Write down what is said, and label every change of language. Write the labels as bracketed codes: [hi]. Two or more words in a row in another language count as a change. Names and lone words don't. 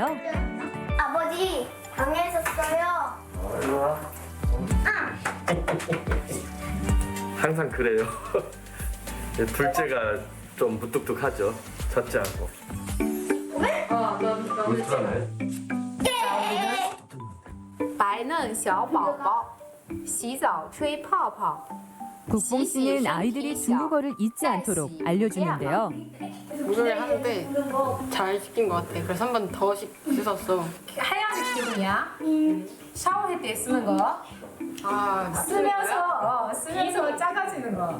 [ko] 아버지 방에 있었어요. 항상 그래요. 둘째가 좀 무뚝뚝하죠. 첫째하고. 울트라네. [zh] 白嫩小宝宝洗澡吹泡泡 [ko] 국뽕 씨는 아이들이 중국어를 잊지 않도록 알려주는데요. 노래를 하는데 잘 시킨 것 같아. 그래서 한 번 더 씻었어. 하얀 기분이야? 샤워할 때 쓰는 거? 아, 쓰면서 작아지는 거.